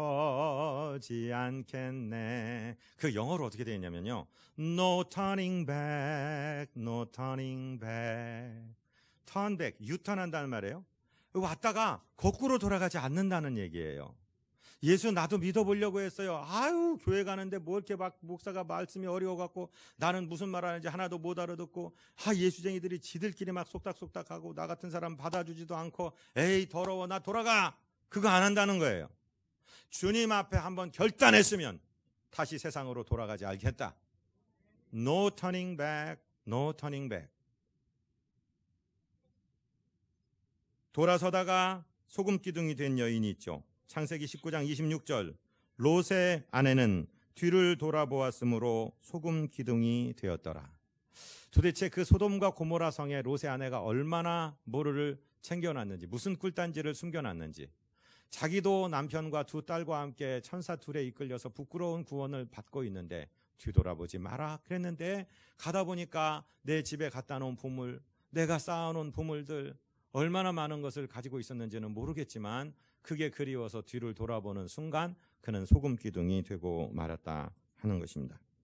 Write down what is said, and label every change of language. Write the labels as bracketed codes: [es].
[ko] 뒤돌아서지 않겠네. 그 영어로 어떻게 되어 있냐면요. [en] No turning back, no turning back. [ko] turn back, 유턴한다는 말이에요. 왔다가 거꾸로 돌아가지 않는다는 얘기예요. 예수 나도 믿어보려고 했어요. 아유, 교회 가는데 뭐 이렇게 막 목사가 말씀이 어려워갖고 나는 무슨 말 하는지 하나도 못 알아듣고, 예수쟁이들이 지들끼리 막 속닥속닥하고 나 같은 사람 받아주지도 않고, 에이 더러워 나 돌아가. 그거 안 한다는 거예요. 주님 앞에 한번 결단했으면 다시 세상으로 돌아가지 않겠다. [en] No turning back, no turning back. [ko] 돌아서다가 소금 기둥이 된 여인이 있죠. 창세기 19장 26절. 롯의 아내는 뒤를 돌아보았으므로 소금 기둥이 되었더라. 도대체 그 소돔과 고모라 성에 롯의 아내가 얼마나 뭐를 챙겨놨는지, 무슨 꿀단지를 숨겨놨는지, 자기도 남편과 두 딸과 함께 천사 둘에 이끌려서 부끄러운 구원을 받고 있는데 뒤돌아보지 마라 그랬는데, 가다 보니까 내 집에 갖다 놓은 보물, 내가 쌓아놓은 보물들 얼마나 많은 것을 가지고 있었는지는 모르겠지만 그게 그리워서 뒤를 돌아보는 순간 그는 소금 기둥이 되고 말았다 하는 것입니다.